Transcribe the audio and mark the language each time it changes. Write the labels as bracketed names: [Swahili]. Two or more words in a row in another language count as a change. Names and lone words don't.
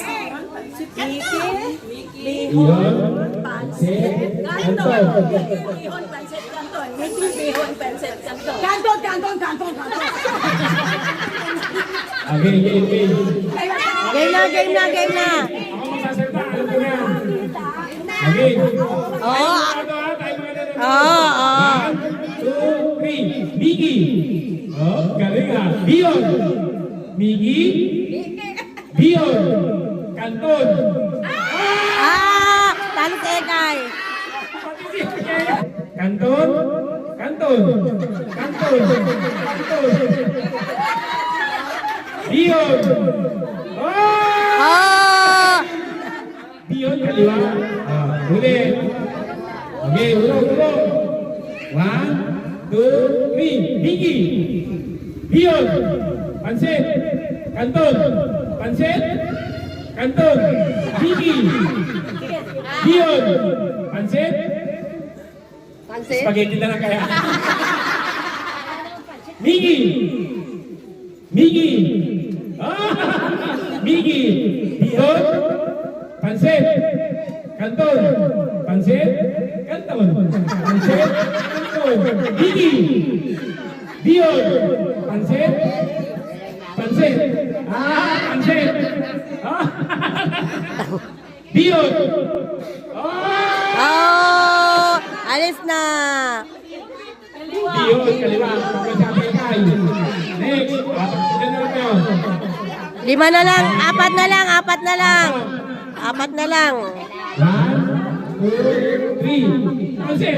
[Filipino] Game na. Okay. Oo. Oo. 1, 2, 3. Miggy. Oh, galing ah. Bion. Miggy. Bion. Kanton. Talo si Egay. Kanton. Kanton. Kanton. Kanton. Bion. Oh! Bion kaliwa. Ulit. Okay, urong. 1, 2, 3. Miggy. Bion. Pansit. Kanton. Pansit. Kanton. Miggy. Bion. Pansit. Spaghetti na lang kaya. Miggy. Miggy. Miggy. Bion. Pansit. Kanton. Pansit. Kanton. Pansit. Kanton. Miggy. Bion. Pansit. Pansit. Pansit. Bion. Oh! Alis na. Bion. Kaliwa. Pagkasabi kayo. Next. Ilan na lang kayo? 5 na lang. 4 na lang. 4 na lang. 4 na lang. 1, 2, 3. Pansit.